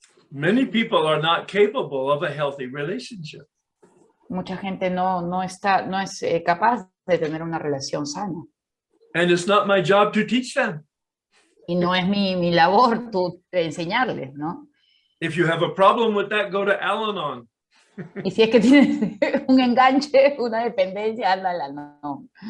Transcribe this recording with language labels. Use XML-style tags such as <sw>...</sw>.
<en>Many people are not capable of a healthy relationship.</en> <es>Mucha gente no es capaz de tener una relación sana.</es> <en>And it's not my job to teach them.</en> <es>Y no es mi labor enseñarles, ¿no?</es> <en>If you have a problem with that, go to Al-Anon.</en> <es>Y si es que tienes un enganche, una dependencia, ándala, no.</es>